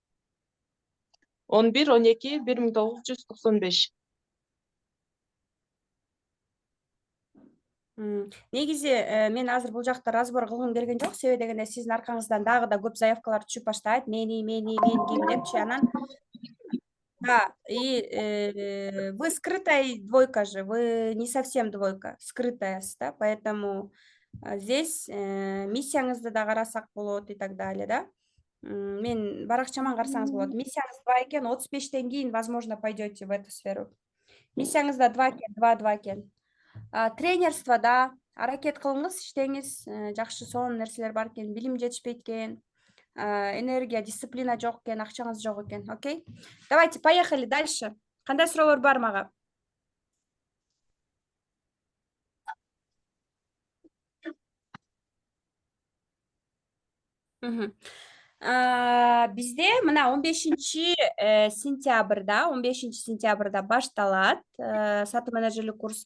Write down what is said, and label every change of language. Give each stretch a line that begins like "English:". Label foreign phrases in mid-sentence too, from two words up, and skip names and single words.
Kyrgyz: 11-12-1995. Негизи мен азыр бул жакта разбор кылгым келген жок, себеби дегенде сиздин аркаңыздан дагы да көп заявкалар түшүп баштайт. Мен ким депчи, анан
Russian: вы скрытая двойка
Kyrgyz: же,
Russian: вы не совсем двойка,
Kyrgyz: скрытаясыз да,
Russian: поэтому Здесь
Kyrgyz: миссияңызды да карасак болот
Russian: и так далее,
Kyrgyz: да. Мен баракчаман карасаңыз болот. Миссияңыз 2 экен, 35тен кийин,
Russian: возможно, пойдете в эту сферу.
Kyrgyz: Миссияңызда 2 экен, 2 экен. Тренерствода аракет кылыңыз, иштеңиз, жакшы сонун нерселер бар экен, билим жетишпейт экен, энергия, дисциплина жок экен, акчаңыз жок экен, окей?
Russian: Давайте, поехали дальше.
Kyrgyz: Кандай суроолор бар мага? Бизде мына 15 сентябрда башталат сатуу менеджерлик курс.